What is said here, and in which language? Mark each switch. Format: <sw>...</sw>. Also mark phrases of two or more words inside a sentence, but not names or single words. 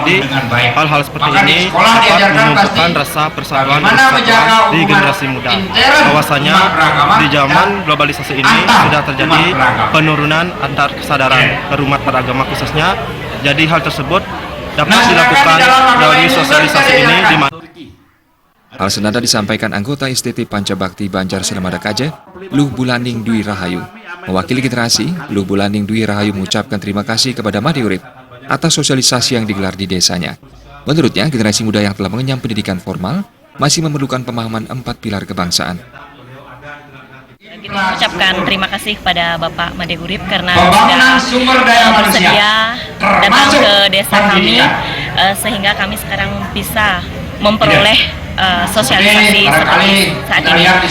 <id>Jadi hal-hal seperti ini dapat menumbuhkan rasa persatuan dan kesatuan di generasi muda. Bahwasanya di zaman globalisasi ini sudah terjadi penurunan antar kesadaran umat beragama khususnya. Jadi hal tersebut dapat dilakukan melalui sosialisasi ini di mana. Hal senada disampaikan anggota STT Pancabakti Banjar Selemadeg Aceh, Luh Bulaning Dwi Rahayu. Mewakili generasi, Luh Bulaning Dwi Rahayu mengucapkan terima kasih kepada Made Urip atas sosialisasi yang digelar di desanya. Menurutnya, generasi muda yang telah mengenyam pendidikan formal masih memerlukan pemahaman 4 pilar kebangsaan. Kita mengucapkan terima kasih pada Bapak Made Urip karena sudah bersedia datang ke desa kami, sehingga kami sekarang bisa memperoleh sosialisasi seperti saat ini,</id>